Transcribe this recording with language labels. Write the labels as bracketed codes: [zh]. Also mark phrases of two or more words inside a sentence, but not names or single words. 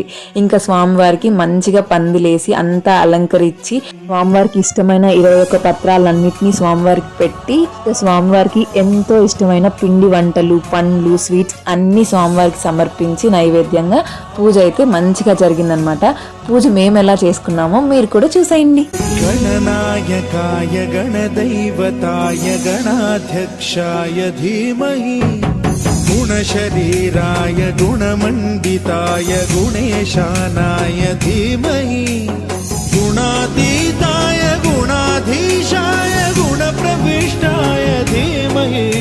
[te] ఇంకా స్వామివారికి మంచిగా పందిలేసి అంతా అలంకరించి స్వామివారికి ఇష్టమైన 21 పత్రాలన్నింటినీ స్వామివారికి పెట్టి స్వామివారికి ఎంతో ఇష్టమైన పిండి వంటలు, పండ్లు, స్వీట్స్ అన్ని స్వామివారికి సమర్పించి నైవేద్యంగా పూజ అయితే మంచిగా జరిగిందనమాట. పూజ మేము ఎలా చేసుకున్నామో మీరు కూడా చూసేయండి. [sa] गणनायकाय गणदैवताय गणाध्यक्षाय धीमहि गुणशरीराय गुणमण्डिताय गुणेशानाय धीमहि गुणातीताय गुणाधीशाय गुणप्रविष्टाय धीमहि